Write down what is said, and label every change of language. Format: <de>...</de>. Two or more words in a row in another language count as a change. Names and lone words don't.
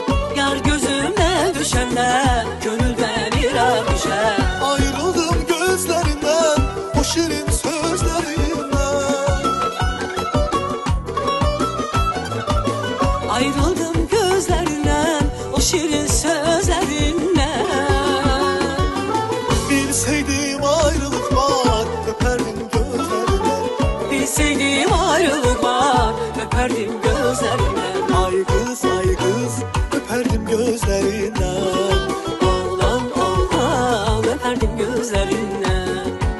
<az>Yar gözümdən düşəndə könüldən iraq düşər. Ayrıldım gözlərindən, o şirin sözlərindən. Ayrıldım gözlərindən, o şirin sözlərindən.</az> <tr>Bilseydim ayrılık var, öperdim gözlerinden. Bilseydim ayrılık var, öperdim gözlerinden. Ay kız, öperdim gözlerinden. Oğlan, oğlan, öperdim gözlerinden.</tr>